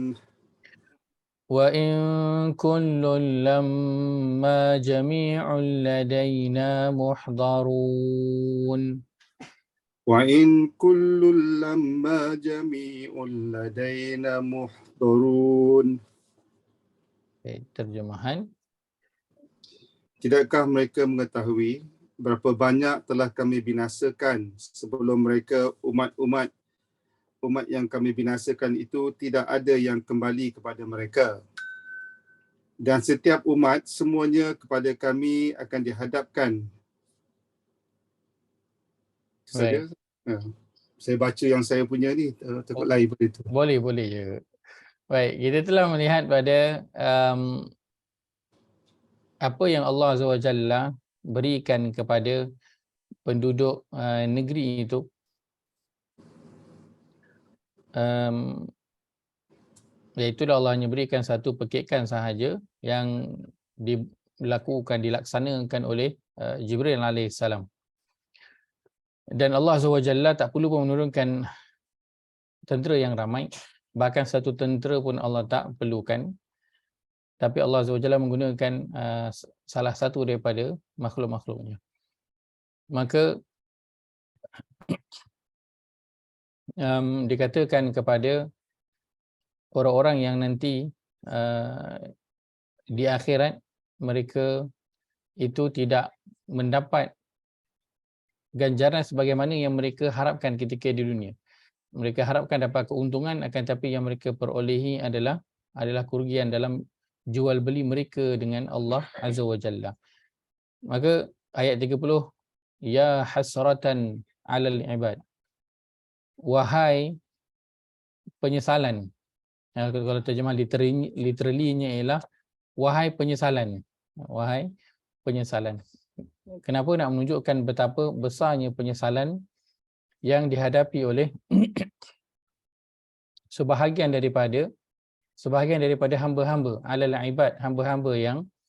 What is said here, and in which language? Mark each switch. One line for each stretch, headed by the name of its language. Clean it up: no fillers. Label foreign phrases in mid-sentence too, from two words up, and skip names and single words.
Arabic: وإن كل لما جميع لدينا محضرون. وإن كل لما جميع لدينا محضرون.
Malay: Okay, terjemahan. Tidakkah mereka mengetahui berapa banyak telah kami binasakan sebelum mereka umat yang kami binasakan itu tidak ada yang kembali kepada mereka. Dan setiap umat semuanya kepada kami akan dihadapkan. Saja. Saya baca yang saya punya ni, takut lain pada itu. Boleh je. Baik, kita telah melihat pada apa yang Allah
Arabic: عز وجل
Malay: berikan kepada penduduk negeri itu. Iaitu Allah hanya berikan satu pekikan sahaja yang dilaksanakan oleh Jibril alaihissalam. Dan Allah
Arabic: عز وجل
Malay: tak perlu pun menurunkan tentera yang ramai, bahkan satu tentera pun Allah tak perlukan. Tapi Allah
Arabic: عز وجل
Malay: menggunakan salah satu daripada makhluk-makhluknya. Maka dikatakan kepada orang-orang yang nanti di akhirat mereka itu tidak mendapat ganjaran sebagaimana yang mereka harapkan ketika di dunia. Mereka harapkan dapat keuntungan, akan tapi yang mereka perolehi adalah kerugian dalam jual beli mereka dengan Allah
Arabic: عز وجل.
Malay: Maka ayat 30,
Arabic: يا حسرة على العباد.
Malay: Wahai penyesalan. Kalau terjemah literally-nya ialah wahai penyesalan. Wahai penyesalan. Kenapa nak menunjukkan betapa besarnya penyesalan yang dihadapi oleh sebahagian daripada hamba-hamba
Arabic: على العباد,
Malay: hamba-hamba yang tertentu.